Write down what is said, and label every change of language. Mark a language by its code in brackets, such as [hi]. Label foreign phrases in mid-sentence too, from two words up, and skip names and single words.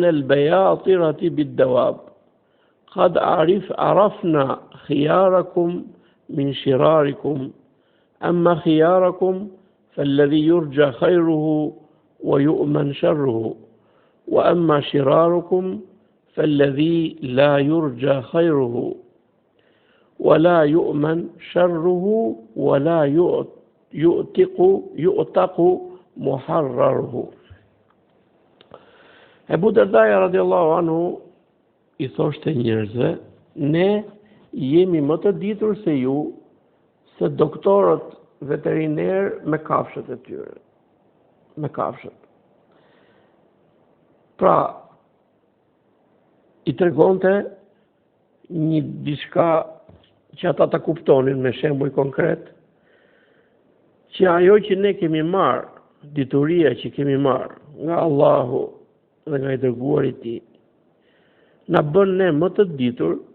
[ar] البياطرة بالدواب قد عرفنا خياركم من شراركم أما خياركم فالذي يرجى خيره ويؤمن شره وأما شراركم فالذي لا يرجى خيره ولا يؤمن شره ولا يؤتق محرره. [sq] Ebu Dardaja [ar] رضي الله عنه [sq] i thoshte njerëzve, ne jemi më të ditur se ju, se doktorët veteriner me kafshët e tyre. Me kafshët. Pra, i tregonte një diçka që ata ta kuptonin me shembuj konkret, që ajo që ne kemi marrë, dituria që kemi marrë nga Allahu dhe nga i dërguari i Tij, na bën ne më të ditur